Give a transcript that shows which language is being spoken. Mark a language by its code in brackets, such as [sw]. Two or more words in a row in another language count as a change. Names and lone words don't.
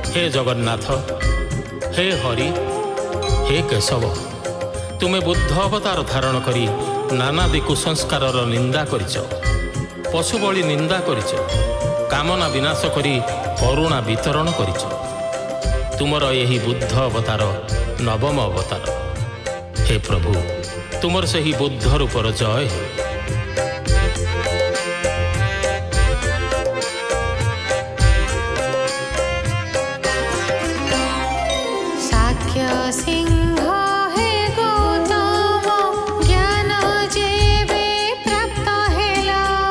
[or] ଜଗନ୍ନାଥ, ହେ ହରି, ହେ କେଶବ, ତୁମେ ବୁଦ୍ଧ ଅବତାର ଧାରଣ କରି ନାନାଦି କୁସଂସ୍କାରର ନିନ୍ଦା କରିଛ, ପଶୁବଳି ନିନ୍ଦା କରିଛ, କାମନା ବିନାଶ କରି କରୁଣା ବିତରଣ କରିଛ। ତୁମର ଏହି ବୁଦ୍ଧ ଅବତାର ନବମ ଅବତାର। ହେ ପ୍ରଭୁ, ତୁମର ସେହି ବୁଦ୍ଧ ରୂପର ଜୟ ହେଉ। ସାକ୍ଷ୍ୟ ସିଂହ ହେ ଗୌତମ ଜ୍ଞାନ ଯେବେ ପ୍ରାପ୍ତ ହେଲା